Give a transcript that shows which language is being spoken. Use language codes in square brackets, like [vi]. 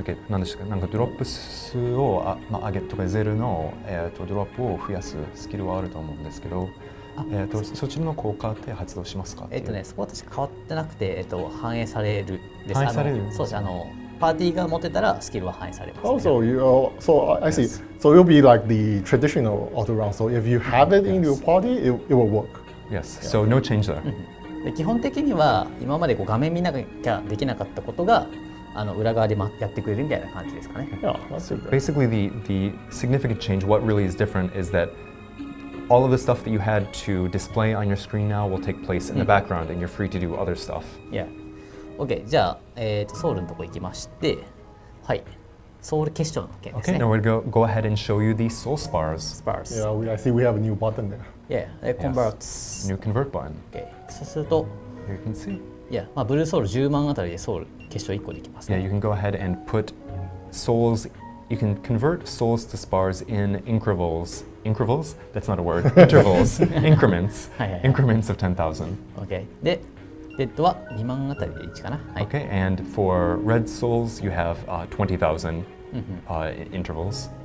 [ja] なんでしたっけ、なんかドロップ数を上げとかゼロの、ドロップを増やすスキルはあると思うんですけど、そちらの効果って発動しますか？そこは確か変わってなくて、反映されるです。反映される。そうです。パーティーが持ってたらスキルは反映されます、ね。 [en] Also, so I see. So it'll be like the traditional auto run. So if you have it in your party, it will work. Yes. So no change there. [ja] で基本的には今までこう画面見なきゃできなかったことが裏側でやってくれるみたいな感じですかね。 [en] Yeah, that's it. Basically, the significant change, what really is different, is that all of the stuff that you had to display on your screen now will take place in the background, and you're free to do other stuff. Yeah. OK。 [ja] じゃあ、ソウルのとこ行きまして、はい。ソウル結晶の件ですね。 [en] Okay, now we'll go ahead and show you the soul spars. Spars. Yeah, I see we have a new button there. Yeah, it converts. New convert button. [ja] OK。 そうすると、 [en] Here you can see. [ja] いや、ブルーソウル10万あたりでソウル結晶1個できますね。 [en] Yeah, you can go ahead and put souls. You can convert souls to spars in intervals. Intervals? That's not a word. Intervals. Increments. Increments of 10,000. OK。 [ja] で、レッドは2万あたりで1かな。はい。 [en] Okay, and for red souls, you have 20,000 intervals.